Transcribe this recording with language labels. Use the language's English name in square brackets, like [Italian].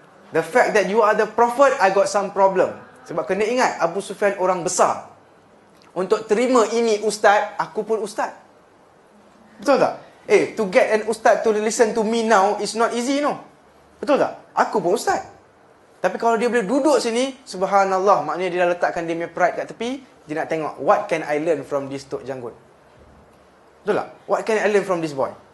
[English] The fact that you are the prophet, I got some problem. [Malay] Sebab kena ingat, Abu Sufyan orang besar. Untuk terima ini ustaz, aku pun ustaz. Betul tak? [English] To get an ustaz to listen to me now is not easy, no? [Malay] Betul tak? Aku pun ustaz. Tapi kalau dia boleh duduk sini, subhanallah, maknanya dia dah letakkan dia punya pride kat tepi, dia nak tengok, [English] what can I learn from this [Malay] Tok Janggut? Betul tak? [English] What can I learn from this boy?